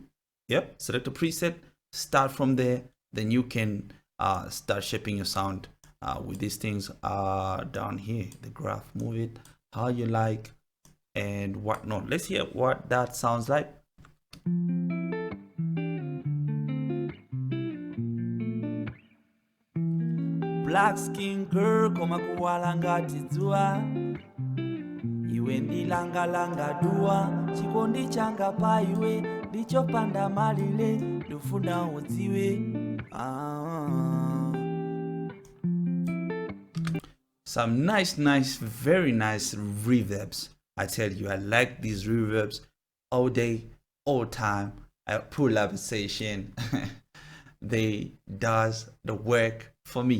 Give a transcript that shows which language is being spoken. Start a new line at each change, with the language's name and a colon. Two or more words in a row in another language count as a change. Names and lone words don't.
English: Yep, select a preset, start from there, then you can start shaping your sound with these things down here, the graph. Move it how you like and whatnot. Let's hear what that sounds like. Black skin girl
Nyanja: koma kuwala ngati dzuwa, iwe ndilanga dua, chikondi changa pa iwe ndichopanda malire, ndifuna udziwe.
English: Some nice, very nice reverbs. I tell you, I like these reverbs all day, all time. I pull up a session. They does the work for me.